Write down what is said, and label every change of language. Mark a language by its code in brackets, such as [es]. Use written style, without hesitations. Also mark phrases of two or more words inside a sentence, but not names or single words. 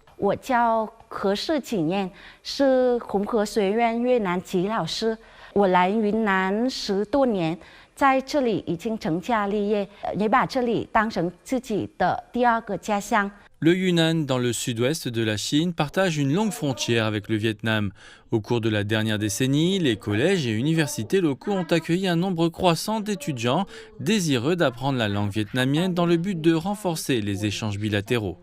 [zh] 我叫何世锦燕，是红河学院越南籍老师。我来云南10多年，在这里已经成家立业，也把这里当成自己的第二个家乡。 [fr] Le Yunnan, dans le sud-ouest de la Chine, partage une longue frontière avec le Vietnam. Au cours de la dernière décennie, les collèges et universités locaux ont accueilli un nombre croissant d'étudiants désireux d'apprendre la langue vietnamienne dans le but de renforcer les échanges bilatéraux.